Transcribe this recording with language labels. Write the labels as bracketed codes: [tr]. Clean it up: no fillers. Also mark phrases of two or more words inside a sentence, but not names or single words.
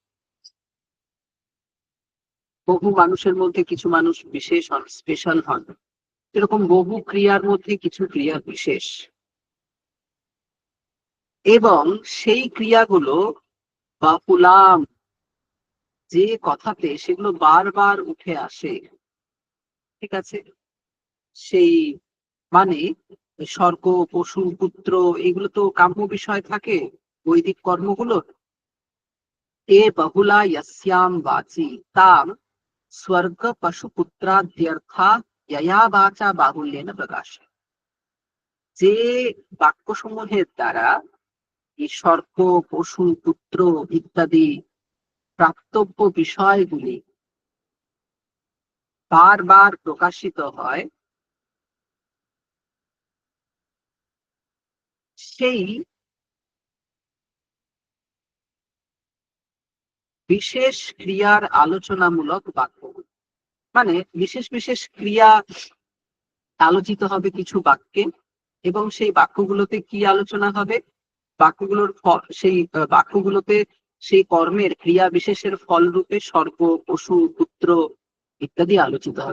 [bn] বহু মানুষের মধ্যে কিছু মানুষ বিশেষ হন, স্পেশাল হন, এরকম বহু ক্রিয়ার মধ্যে কিছু ক্রিয়া বিশেষ, এবং সেই ক্রিয়াগুলো বাহুলাম, যে কথাতে সেগুলো বারবার উঠে আসে, ঠিক আছে। সেই মানে স্বর্গ, পশু, পুত্র, এগুলো তো কাম্য বিষয় থাকে বৈদিক কর্মগুলো। [sa] এ বহুলা यस्याम वाची ताम स्वर्ग पशु पुत्राद्यर्था यया वाचा बाहुल्येन प्रकाश। [bn] যে বাক্যসমূহের দ্বারা এই স্বর্গ, পশু, পুত্র ইত্যাদি প্রাপ্তব্য বিষয়গুলি বারবার প্রকাশিত হয়, সেই বিশেষ ক্রিয়ার আলোচনামূলক বাক্যগুলি, মানে বিশেষ বিশেষ ক্রিয়া আলোচিত হবে কিছু বাক্যে, এবং সেই বাক্যগুলোতে কি আলোচনা হবে, বাক্যগুলোর সেই বাক্যগুলোতে সেই কর্মের ক্রিয়া বিশেষের ফল রূপে স্বর্গ, পশু, পুত্র ইত্যাদি আলোচিত হবে।